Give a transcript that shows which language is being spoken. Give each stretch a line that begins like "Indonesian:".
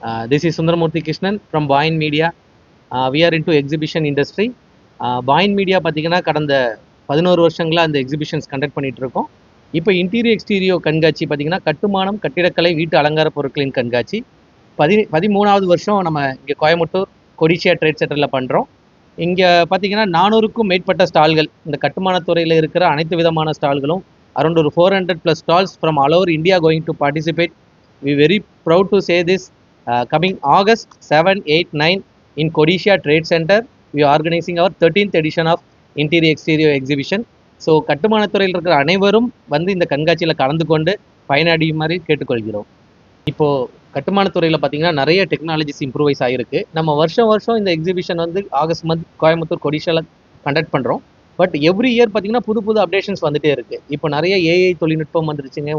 English: This is Sundaramurthy Krishnan from Boyne Media. We are into exhibition industry.
Tamil: Boyne Media பார்த்தீங்கன்னா கடந்த 11 வருஷங்களா அந்த exhibitions conduct பண்ணிட்டு இருக்கோம். இப்போ இன்டீரியர் எக்ஸ்டீரியோ கண்காட்சி பார்த்தீங்கன்னா கட்டுமானம், கட்டிடக்கலை, வீட்டு அலங்கார பொருட்களின் கண்காட்சி 13வது வருஷம் நம்ம இங்கே கோயம்புத்தூர் கொடிஷியா ட்ரேட் சென்டரில் பண்ணுறோம். இங்கே பார்த்தீங்கன்னா 400க்கும் மேற்பட்ட ஸ்டால்கள், இந்த கட்டுமானத்துறையில் இருக்கிற அனைத்து விதமான ஸ்டால்களும் அரௌண்ட் ஒரு 400+
English: Stalls from all over India going to participate. We very proud to say this. Coming August 7, 8, 9 in Kodishia Trade Center, we are organizing our 13th edition of Interior Exterior Exhibition.
Tamil: So கட்டுமானத்துறையில் இருக்கிற அனைவரும் வந்து இந்த கண்காட்சியில் கலந்து கொண்டு பயனடையுமாறு கேட்டுக்கொள்கிறோம். இப்போது கட்டுமானத்துறையில் பார்த்தீங்கன்னா நிறைய டெக்னாலஜிஸ் இம்ப்ரூவைஸ் ஆகிருக்கு. நம்ம வருஷம் இந்த எக்ஸிபிஷன் வந்து ஆகஸ்ட் மந்த் கோயம்புத்தூர் கொடிஷியாவில் கண்டக்ட் பண்ணுறோம்.
English: but every year
Tamil: பார்த்தீங்கன்னா புது அப்டேஷன்ஸ் வந்துகிட்டே இருக்குது. இப்போ நிறைய ஏஐ தொழில்நுட்பம் வந்துருச்சுங்க.